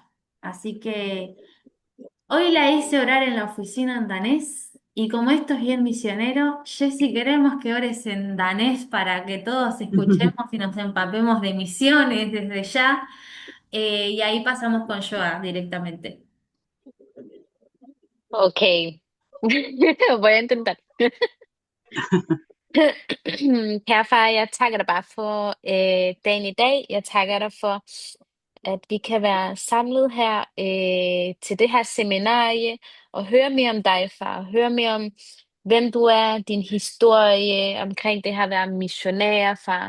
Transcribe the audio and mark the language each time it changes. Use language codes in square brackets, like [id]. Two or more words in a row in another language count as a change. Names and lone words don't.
[es] Así que hoy la hice orar en la oficina en danés y como esto es bien misionero, Jessy, queremos que ores en danés para que todos escuchemos y nos empapemos de misiones desde ya. Y ahí pasamos con Joa directamente. Ok, voy a intentar. [da] Kære far, jeg takker dig bare for dagen i dag. Jeg takker dig for, at vi kan være samlet her til det her seminarie og høre mere om dig, far. Høre mere om, hvem du er, din historie omkring det her at være missionær, far.